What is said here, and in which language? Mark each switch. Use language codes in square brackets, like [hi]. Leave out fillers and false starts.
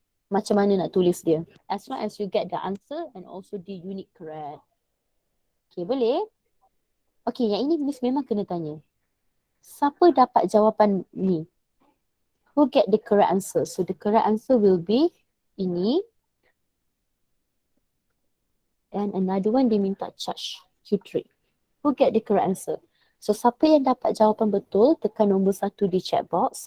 [ms] Macam mana nak tulis dia. [en] As long as you get the answer and also the unit correct. [ms] Okay, boleh? Okay, yang ini Miss memang kena tanya. Siapa dapat jawapan ni? [en] Who get the correct answer? So the correct answer will be ini. And another one [ms] dia minta [en] charge Q3. Who get the correct answer? [ms] So siapa yang dapat jawapan betul, tekan nombor 1 di chat box.